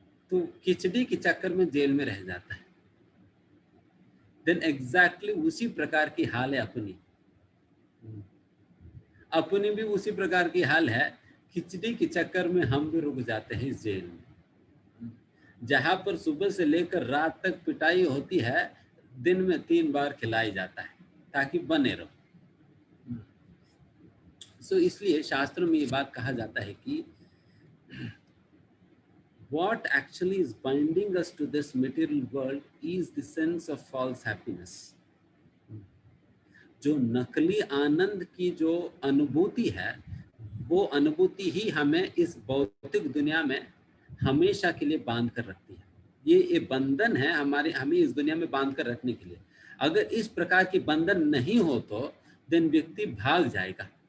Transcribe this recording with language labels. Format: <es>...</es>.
<hi>तो खिचड़ी के चक्कर में जेल में रह जाता है। देन एग्जैक्टली उसी प्रकार की हाल है अपनी भी उसी प्रकार की हाल है। खिचड़ी के चक्कर में हम भी रुक जाते हैं इस जेल में, जहां पर सुबह से लेकर रात तक पिटाई होती है, दिन में 3 बार खिलाई जाता है ताकि बने रहो। सो इसलिए शास्त्रों में ये बात कहा जाता है कि</hi> <en>what actually is binding us to this material world is the sense of false happiness।</en> <hi>जो नकली आनंद की जो अनुभूति है, वो अनुभूति ही हमें इस भौतिक दुनिया में हमेशा के लिए बांध कर रखती है। ये बंधन है हमारे, हमें इस दुनिया में बांध कर रखने के लिए। अगर इस प्रकार की बंधन नहीं हो तो देन व्यक्ति भाग जाएगा।</hi>